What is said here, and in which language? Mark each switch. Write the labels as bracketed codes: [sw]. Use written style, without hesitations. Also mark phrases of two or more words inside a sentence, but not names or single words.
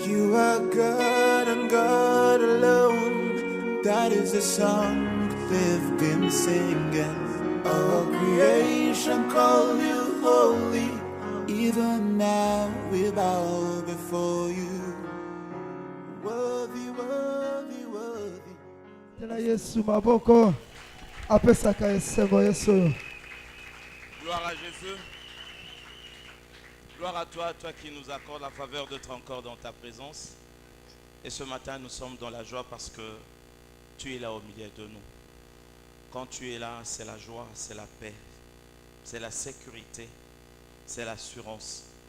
[en] You are God and God alone. That is the song they've been singing. All creation call you holy. Even now we bow before you. Worthy, worthy, worthy. [ln] Tena Yesu maboko apesaka esebo Yesu. [fr] Gloire à Jésus. Gloire à toi, toi qui nous accordes la faveur d'être encore dans ta présence. Et ce matin, nous sommes dans la joie parce que tu es là au milieu de nous. Quand tu es là, c'est la joie, c'est la paix, c'est la sécurité, c'est l'assurance.